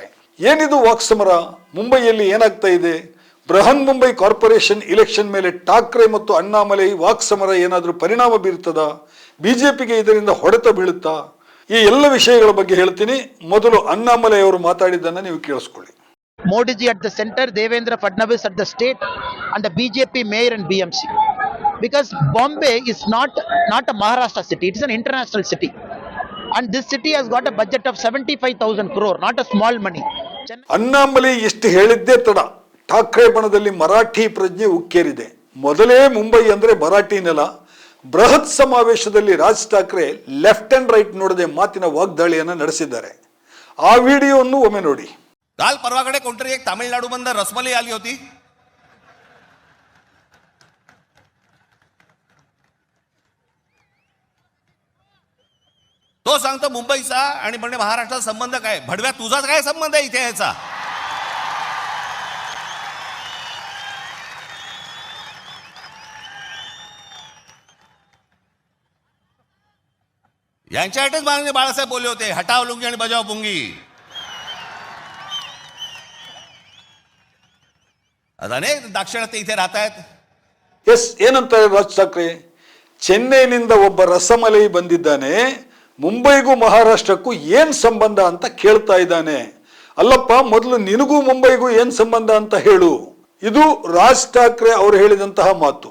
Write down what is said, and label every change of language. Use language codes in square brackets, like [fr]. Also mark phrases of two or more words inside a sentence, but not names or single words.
[kn] ಏನಿದು ವಾಕ್ಸಮರ? ಮುಂಬೈಯಲ್ಲಿ ಏನಾಗ್ತಾ ಇದೆ? ಬೃಹನ್ ಮುಂಬೈ ಕಾರ್ಪೊರೇಷನ್ ಇಲೆಕ್ಷನ್ ಮೇಲೆ ಠಾಕ್ರೆ ಮತ್ತು ಅಣ್ಣಾಮಲೈ ವಾಕ್ಸಮರ ಏನಾದರೂ ಪರಿಣಾಮ ಬೀರುತ್ತದಾ? ಬಿಜೆಪಿಗೆ ಇದರಿಂದ ಹೊಡೆತ ಬೀಳುತ್ತಾ? ಈ ಎಲ್ಲ ವಿಷಯಗಳ ಬಗ್ಗೆ ಹೇಳ್ತೀನಿ. ಮೊದಲು ಅಣ್ಣಾಮಲೈ ಅವರು ಮಾತಾಡಿದ್ದನ್ನು ನೀವು ಕೇಳಿಸ್ಕೊಳ್ಳಿ. [en] Modi ji at the center, Devendra Fadnavis at the state, and the BJP mayor and BMC. Because Bombay is not a Maharashtra city, it is an international city. And this city has got a budget of 75,000 crore, not a small money. [kn] ಅಣ್ಣಾಮಲೈ ಎಷ್ಟು ಹೇಳಿದ್ದೇ ತಡ, ಠಾಕ್ರೆ ಬಣದಲ್ಲಿ ಮರಾಠಿ ಪ್ರಜ್ಞೆ ಉಕ್ಕೇರಿದೆ. ಮೊದಲೇ ಮುಂಬೈ ಅಂದ್ರೆ ಮರಾಠಿ ನೆಲ. ಬೃಹತ್ ಸಮಾವೇಶದಲ್ಲಿ ರಾಜ್ ಠಾಕ್ರೆ [en] left and right [kn] ನೋಡದೆ ಮಾತಿನ ವಾಗ್ದಾಳಿಯನ್ನು ನಡೆಸಿದ್ದಾರೆ. ಆ ವಿಡಿಯೋವನ್ನು ಒಮ್ಮೆ ನೋಡಿ. [mr] काल परवाकडे कोणतरी एक तामिळनाडू बंद रसमलाई आली होती. तो सांगतो मुंबईचा आणि म्हणजे महाराष्ट्राचा संबंध काय? भडव्या तुझाच काय संबंध आहे इथे याचा? यांच्यासाठीच माननीय बाळासाहेब बोलले होते, [hi] हटाव लुंगी [mr] आणि [hi] बजाव पुंगी. [mr] अनेक दाक्षिणात्य इथे राहत आहेत. [kn] ಎಸ್, ಏನಂತಾರೆ ರಾಜ್ ಠಾಕ್ರೆ? ಚೆನ್ನೈನಿಂದ ಒಬ್ಬ ರಸಮಲೈ ಬಂದಿದ್ದಾನೆ, ಮುಂಬೈಗೂ ಮಹಾರಾಷ್ಟ್ರಕ್ಕೂ ಏನ್ ಸಂಬಂಧ ಅಂತ ಕೇಳ್ತಾ ಇದ್ದಾನೆ. ಅಲ್ಲಪ್ಪ, ಮೊದಲು ನಿನಗೂ ಮುಂಬೈಗೂ ಏನ್ ಸಂಬಂಧ ಅಂತ ಹೇಳು. ಇದು ರಾಜ್ ಠಾಕ್ರೆ ಅವರು ಹೇಳಿದಂತಹ ಮಾತು.